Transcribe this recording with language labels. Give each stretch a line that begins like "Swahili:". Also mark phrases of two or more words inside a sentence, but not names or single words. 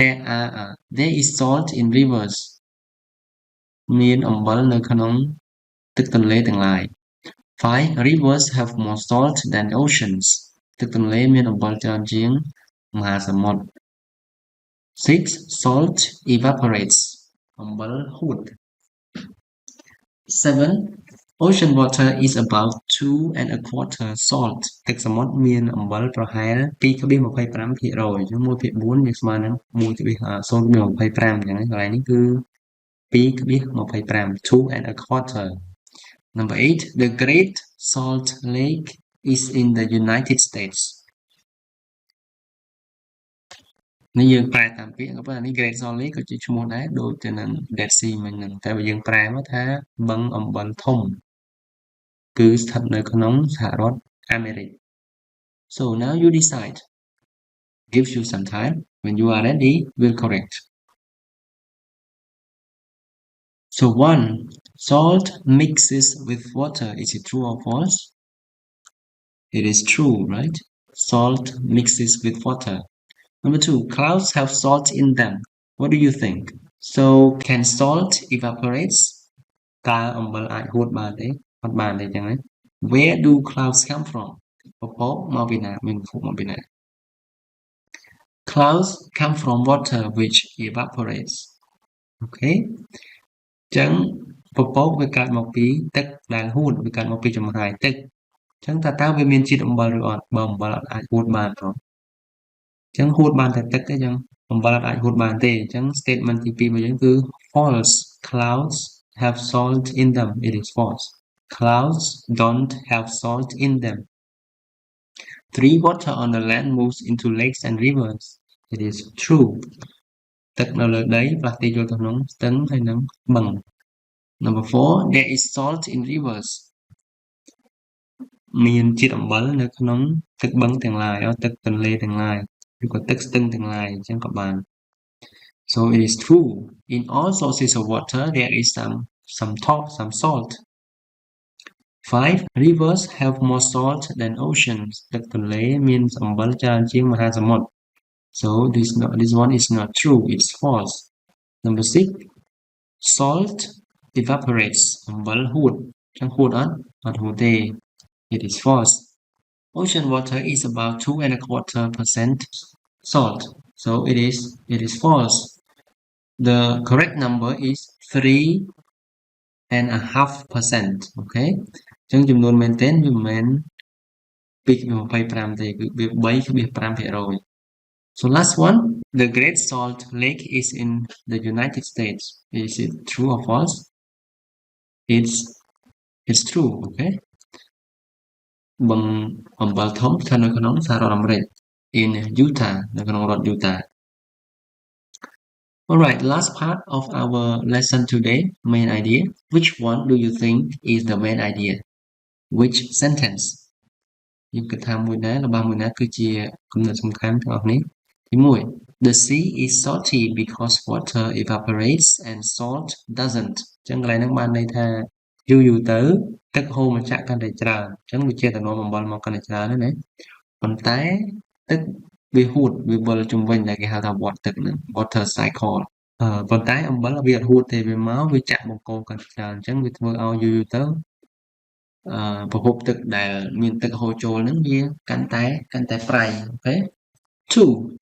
English: There is salt in rivers.
Khmer: មានអំបិលនៅក្នុងទឹកទន្លេទាំងឡាយ 5.
English: Rivers have more salt than oceans.
Khmer: ទឹកទន្លេមានអំបិលច្រើនជាងមហាសមុទ្រ 6.
English: Salt evaporates.
Khmer: អំបិលហួត 7.
English: Ocean water is about 2.25 salt.
Khmer: ទឹកសមុទ្រមានអំបិលប្រហែល 2.25% ចឹង 1/4 វាស្មើនឹង 0.25 ចឹងហើយកន្លែងនេះគឺ 2.25 2.25.
English: Number 8. The Great Salt Lake is in the United States.
Khmer: នេះយើងប្រែតាមពាក្យក៏ប៉ុន្តែនេះ Great Salt Lake ក៏ជាឈ្មោះដែរដូចទៅនឹង Dead Sea មិញហ្នឹងតែបើយើងប្រែមកថាបឹងអំបិលធំគឺស្ថិតនៅក្នុងសហរដ្ឋអាមេរិក
English: So now you decide gives you some time. When you are ready, we'll correct. So 1. Salt mixes with water. Is it true or false? It is true, right? Salt mixes with water. Number 2. Clouds have salt in them. What do you think? So can salt evaporates?
Khmer: តើអំបិលអាចហួតបានទេអត់បានទេចឹងណា
English: Where do clouds come from?
Khmer: ពពកមកពីណាមានពពកមកពីណា
English: Clouds come from water which evaporates.
Khmer: Okay ចឹងពពកវាកើតមកពីទឹកដែលហួតវាកើតមកពីចំហាយទឹកចឹងតើវាមានជាតិអំបិលឬអត់បើអំបិលអត់អាចហួតបានទេចឹងហួតបានតែទឹកទេចឹងអំបិលអត់អាចហួតបានទេចឹង statement ទី2របស់យើងគឺ false.
English: Clouds have salt in them. It is false. Clouds don't have salt in them. 3. Water on the land moves into lakes and rivers. It is true.
Khmer: ទឹកនៅលើដីផ្លាស់ទីចូលទៅក្នុងស្ទឹងហើយនិងបឹង Number 4.
English: There is salt in rivers.
Khmer: មានជាតិអំបិលនៅក្នុងទឹកបឹងទាំងឡាយទឹកទន្លេទាំងឡាយឬក៏ទឹកស្ទឹងទាំងឡាយអញ្ចឹងក៏បាន
English: So it is true. In all sources of water there is some salt. 5. Rivers have more salt than oceans.
Khmer: ទឹកទន្លេមានអំបិលច្រើនជាងមហាសមុទ្រ
English: So this one is not true. It's false. Number 6. Salt evaporates.
Khmer: អំបិលហួតចឹងហួតអត់ហួតទេ
English: It is false. Ocean water is about 2.25% salt. So it is false. The correct number is 3.5%.
Khmer: Okay ចឹងចំនួនមែនទែនវាមិនមែន2.25ទេគឺវា 3.5%.
English: So last one, the Great Salt Lake is in the United States. Is it true or false? It's true.
Khmer: Okay បឹងអំបិលធំស្ថិតនៅក្នុងសហរដ្ឋអាមេរិក
English: in Utah
Khmer: នៅក្នុងរដ្ឋ Utah.
English: Alright, last part of our lesson today, main idea. Which one do you think is the main idea? Which sentence?
Khmer: យើងគិតថាមួយណារបស់មួយណាគឺជាគំនិតសំខាន់ទាំងអស់នេះទី1
English: The sea is salty because water evaporates and salt doesn't.
Khmer: ចឹងកន្លែងហ្នឹងបានន័យថាយូរទៅទឹកហូរមកចាក់កាន់តែច្រើនអញ្ចឹងវាជាតំណអំបិលមកកាន់តែច្រើនណាប៉ុន្តែទឹកវាហួតវាវិលជុំវិញដែលគេហៅថា
English: water cycle
Khmer: ប៉ុន្តែអំបិលវាអត់ហួតទេវាមកវាចាក់បង្គោលកាន់តែច្រើនអញ្ចឹងវាធ្វើឲ្យយូរទៅប្រភពទឹកដែលមានទឹកហូរចូលហ្នឹងវាកាន់តែប្រៃអូខេ 2.